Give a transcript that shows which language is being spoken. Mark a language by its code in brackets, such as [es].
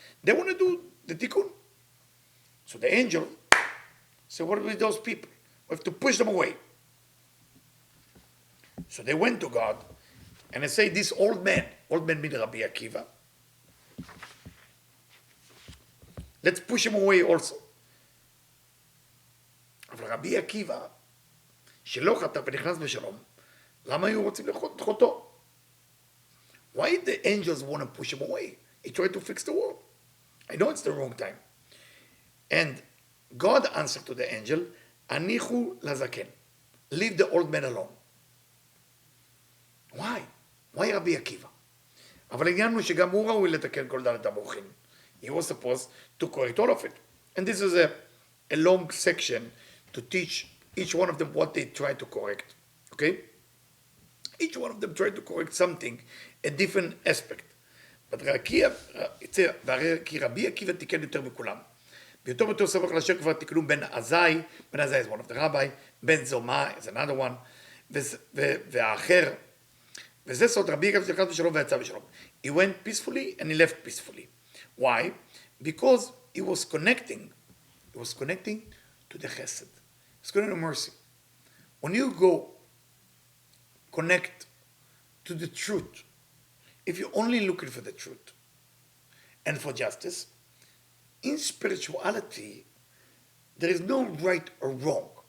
[en] They want to do the tikkun. So the angel said, what with those people? We have to push them away. So they went to God, and they say, this old man means Rabbi Akiva, let's push him away also. [he] אבל רבי עקיבא, שלא חטא ונכנס בשלום, למה היו רוצים לדחותו? [en] Why did the angels want to push him away? He tried to fix the world. I know it's the wrong time. And God answered to the angel, [he] Anichu lazaken. [en] Leave the old man alone. Why? Why [he] רבי עקיבא? אבל העניין הוא שגם הוא ראוי לתקן כל דלת המוחין. [en] He was supposed to correct all of it. And this is a long section to teach each one of them what they try to correct. Okay? Each one of them tried to correct something, a different aspect. But [he] כי רבי עקיבא תיקן יותר מכולם. ביותר ויותר סמוך לשם כבר תיקנו בן עזאי [en] is one of the rabbi, [he] בן זומא [en] is another one, [he] והאחר, וזה סוד רבי עקיבא שנכנס בשלום ויצא בשלום. [en] He went peacefully and he left peacefully. Why? Because he was connecting to the chesed. It's connecting to mercy. When you go connect to the truth, if you're only looking for the truth and for justice, in spirituality, there is no right or wrong.